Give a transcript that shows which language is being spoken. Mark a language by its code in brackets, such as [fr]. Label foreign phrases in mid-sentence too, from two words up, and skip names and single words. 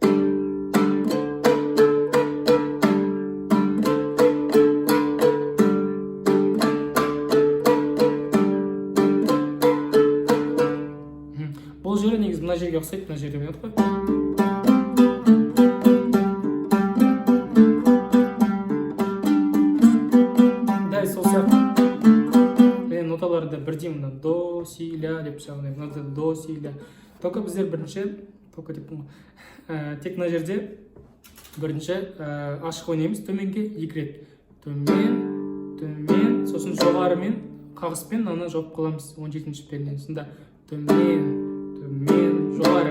[kk] Бұл жері негізі мына жерге ұқсайды, мына жерде ойнадық қой. Дәл сол сияқты. Мен ноталарды бірдей мына до, си, ля деп жағынайым. Мынада до, си, ля. Только біздер бірінші, тек мына жерде бірінші ашық ойнаймыз. Төменге 2 рет. Төмен, төмен, сосын жоғарымен қағыспен аны жауып қаламыз 17-ші перден. Сонда төмен, төмен, жоғары.